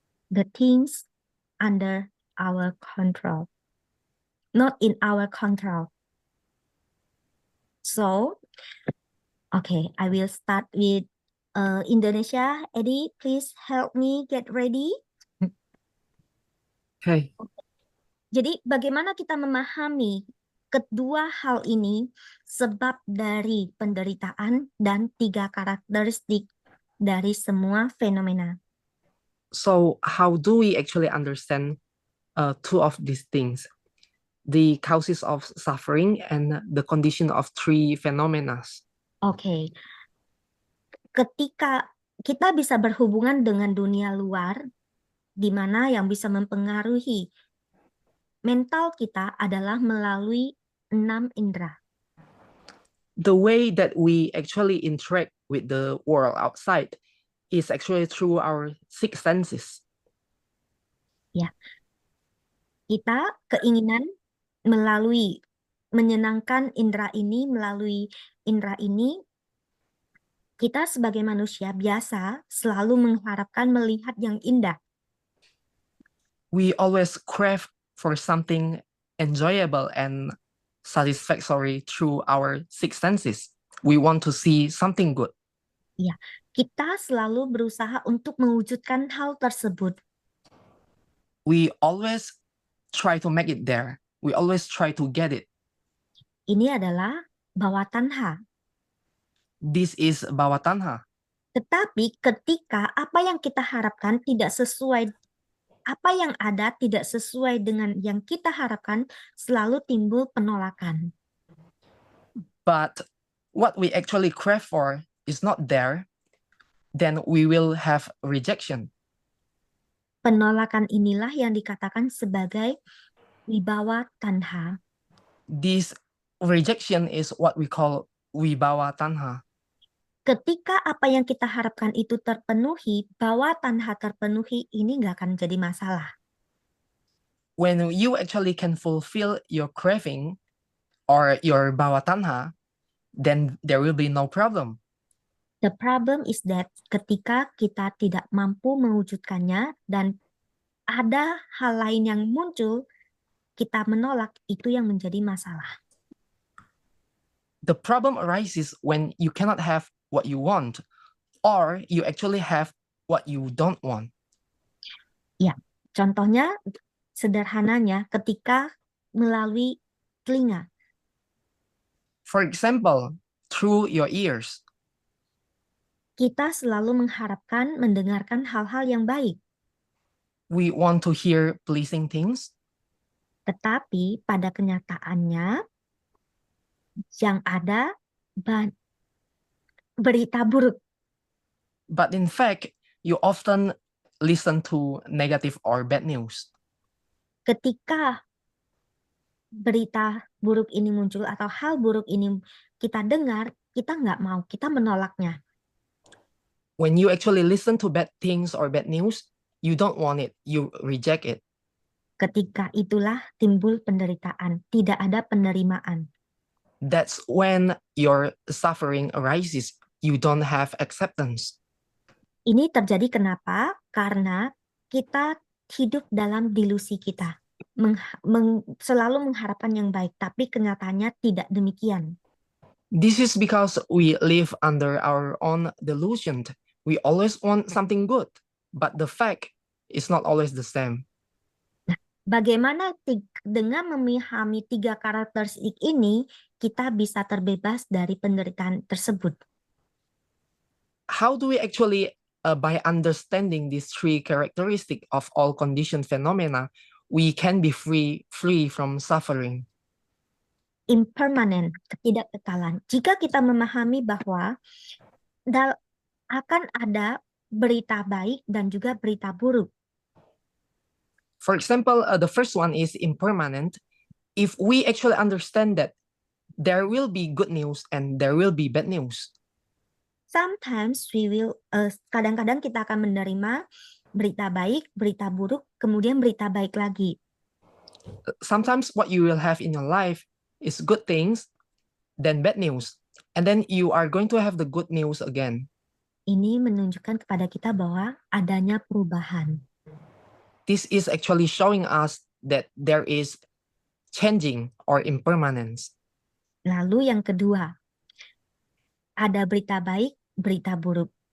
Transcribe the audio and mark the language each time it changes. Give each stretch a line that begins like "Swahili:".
English: The things under our control, not in our control. So, okay, I will start with Indonesia. Eddie, please help me get ready. Okay.
Indonesian: Jadi, bagaimana kita memahami kedua hal ini sebab dari penderitaan dan 3 karakteristik dari semua fenomena.
English: So how do we actually understand 2 of these things? The causes of suffering and the condition of 3 phenomena. Oke.
Indonesian: Ketika kita bisa berhubungan dengan dunia luar, di mana yang bisa mempengaruhi mental kita adalah melalui 6 indera.
English: The way that we actually interact with the world outside is actually through our 6 senses.
Indonesian: Ya. Kita keinginan menyenangkan indera ini, melalui indera ini, kita sebagai manusia biasa selalu mengharapkan melihat yang indah.
English: We always crave for something enjoyable and satisfactory through our 6 senses. We want to see something good.
Indonesian: Ya, kita selalu berusaha untuk mewujudkan hal tersebut.
English: We always try to make it there. We always try to get it.
Indonesian: Ini adalah bawah tanha.
English: This is bawah tanha.
Indonesian: Tetapi ketika apa yang kita harapkan tidak sesuai, apa yang ada tidak sesuai dengan yang kita harapkan, selalu timbul penolakan.
English: But what we actually crave for is not there, then we will have rejection.
Indonesian: Penolakan inilah yang dikatakan sebagai wibawa tanha.
English: This rejection is what we call wibawa tanha.
Indonesian: Ketika apa yang kita harapkan itu terpenuhi, bahwa tanha terpenuhi, ini nggak akan jadi masalah.
English: When you actually can fulfill your craving or your bhawa tanha, then there will be no problem. The problem is that
Indonesian: ketika kita tidak mampu mewujudkannya dan ada hal lain yang muncul, kita menolak, itu yang menjadi masalah.
English: The problem arises when you cannot have what you want, or you actually have what you don't want.
Indonesian: Ya, contohnya sederhananya ketika melalui telinga.
English: For example, through your ears.
Indonesian: Kita selalu mengharapkan mendengarkan hal-hal yang baik.
English: We want to hear pleasing things.
Indonesian: Tetapi pada kenyataannya yang ada berita buruk.
English: But in fact, you often listen to negative or bad news.
Indonesian: Ketika berita buruk ini muncul atau hal buruk ini kita dengar, kita nggak mau, kita menolaknya.
English: When you actually listen to bad things or bad news, you don't want it, you reject it.
Indonesian: Ketika itulah timbul penderitaan, tidak ada penerimaan.
English: That's when your suffering arises. You don't have acceptance.
Indonesian: Ini terjadi kenapa? Karena kita hidup dalam delusi kita. Selalu mengharapkan yang baik, tapi kenyataannya tidak demikian.
English: This is because we live under our own delusion. We always want something good, but the fact is not always the same.
Indonesian: Bagaimana dengan memahami 3 karakteristik ini, kita bisa terbebas dari penderitaan tersebut?
English: How do we actually, by understanding these 3 characteristics of all conditioned phenomena, we can be free from suffering?
Indonesian: Impermanent, ketidakkekalan. Jika kita memahami bahwa akan ada berita baik dan juga berita buruk.
English: For example, the first one is impermanent. If we actually understand that there will be good news and there will be bad news. Sometimes we will,
Indonesian: kadang-kadang kita akan menerima berita baik, berita buruk, kemudian berita baik lagi.
English: Sometimes what you will have in your life is good things, then bad news, and then you are going to have the good news again.
Indonesian: Ini menunjukkan kepada kita bahwa adanya perubahan.
English: This is actually showing us that there is changing or impermanence.
Indonesian: Lalu yang kedua, ada berita baik, berita buruk.